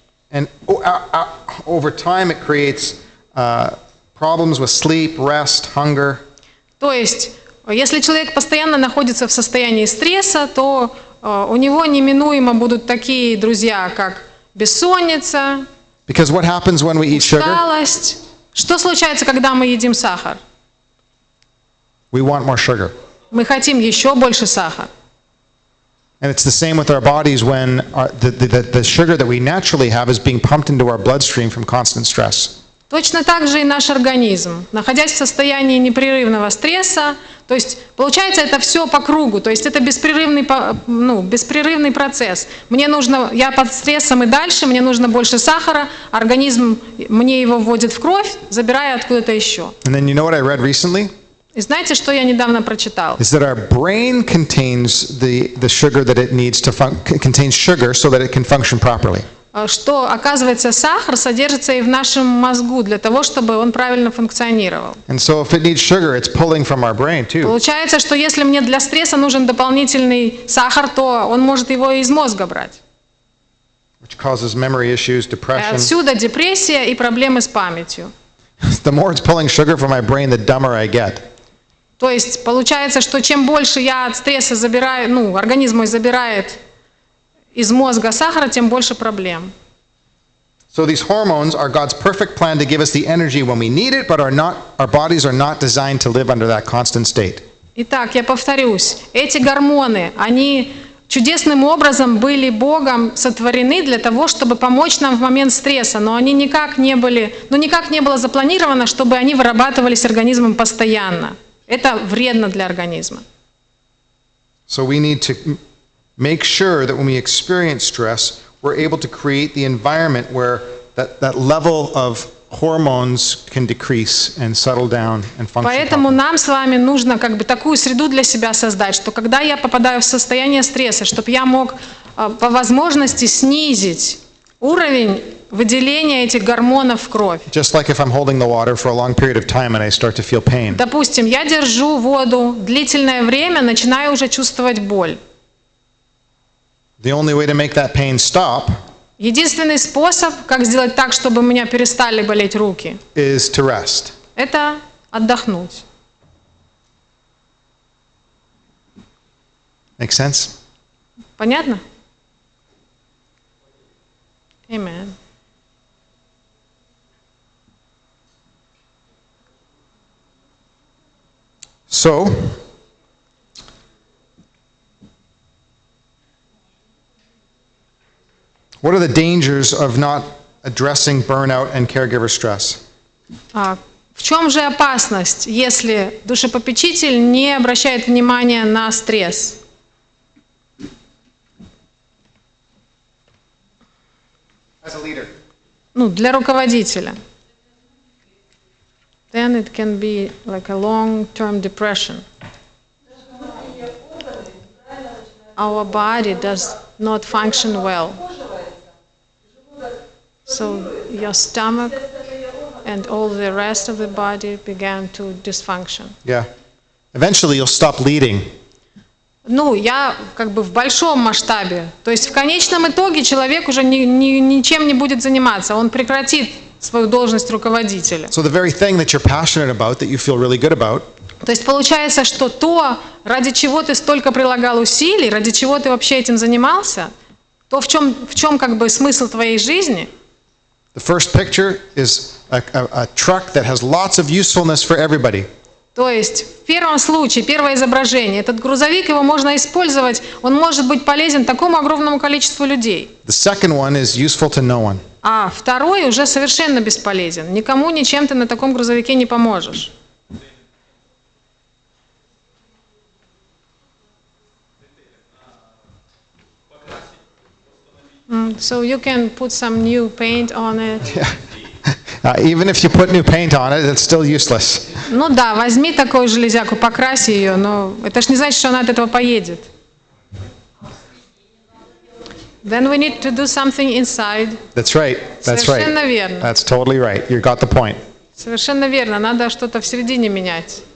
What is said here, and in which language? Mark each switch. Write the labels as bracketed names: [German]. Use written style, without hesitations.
[English] And over time it creates problems with sleep, rest, hunger. [Russian] То есть, если человек постоянно находится в состоянии стресса, то у него неминуемо будут такие друзья, как бессонница, [English] Because what happens when we eat sugar? [Russian] усталость. Что случается, когда мы едим сахар? [English] We want more sugar. [Russian] Мы хотим еще больше сахара. [English] And it's the same with our bodies when the sugar that we naturally have is being pumped into our bloodstream from constant stress. [Russian] Точно так же и наш организм. Находясь в состоянии непрерывного стресса, то есть получается это все по кругу, то есть это беспрерывный процесс. Я под стрессом и дальше, мне нужно больше сахара, организм мне его вводит в кровь, забирая откуда-то еще. [English] And then you know what I read recently? [Russian] И знаете, что я недавно прочитал? [English] Is that our brain contains the sugar that it needs to contains sugar so that it can function properly. [Russian] Что, оказывается, сахар содержится и в нашем мозгу для того, чтобы он правильно функционировал. [English] And so if it needs sugar, it's pulling from our brain too. [Russian] Получается, что если мне для стресса нужен дополнительный сахар, то он может его из мозга брать. [English] Which causes memory issues, [Russian] И [English] depression. [Russian] отсюда депрессия и проблемы с памятью. [English] The more it's pulling sugar from my brain, the dumber I get. [Russian] То есть получается, что чем больше я от стресса забираю, организм мой забирает из мозга сахара, тем больше проблем. [English] So these hormones are God's perfect plan to give us the energy when we need it, but our bodies are not designed to live under that constant state. [Russian] Итак, я повторюсь, эти гормоны, они чудесным образом были Богом сотворены для того, чтобы помочь нам в момент стресса, но они никак не было запланировано, чтобы они вырабатывались организмом постоянно. Это вредно для организма. [English] So we need to make sure that when we experience stress, we're able to create the environment where that level of hormones can decrease and settle down and function [Russian] Поэтому [English] properly. [Russian] нам с вами нужно такую среду для себя создать, что когда я попадаю в состояние стресса, чтобы я мог по возможности снизить уровень выделения этих гормонов в кровь. [English] Just like if I'm holding the water for a long period of time and I start to feel pain. [Russian] Допустим, я держу воду длительное время, начинаю уже чувствовать боль. [English] The only way to make that pain stop [Russian] Единственный способ, как сделать так, чтобы у меня перестали болеть руки, [English] is to rest. [Russian] это отдохнуть. [English] Make sense? [Russian] Понятно? [English] Amen. So, what are the dangers of not addressing burnout and caregiver stress? [Russian] В чем же опасность, если душепопечитель не обращает внимания на стресс? [English] As a leader. [Russian] Для руководителя. [English] Then it can be like a long-term depression. Our body does not function well. So your stomach and all the rest of the body began to dysfunction. Yeah. Eventually you'll stop leading. [Russian] Я в большом масштабе. То есть в конечном итоге человек уже ничем не будет заниматься. Он прекратит свою должность руководителя. So the very thing that you're passionate about, that you feel really good about, То есть получается, что ради чего ты столько прилагал усилий, ради чего ты вообще этим занимался, то в чем как бы смысл твоей жизни? [English] The first picture is a truck that has lots of usefulness for everybody. [Russian] То есть в первом случае, первое изображение, этот грузовик, его можно использовать, он может быть полезен такому огромному количеству людей. [English] The second one is useful to no one. [Russian] А второй уже совершенно бесполезен. Никому ничем ты на таком грузовике не поможешь. [English] So you can put some new paint on it. Even if you put new paint on it, it's still useless. [Russian] Ну да, возьми такую железяку, покраси ее, но это ж не значит, что она от этого поедет. [English] Then we need to do something inside. That's right. That's [Russian] Совершенно [English] right. [Russian] верно. [English] That's totally right. You got the point. [Russian] Совершенно верно, надо что-то в середине менять.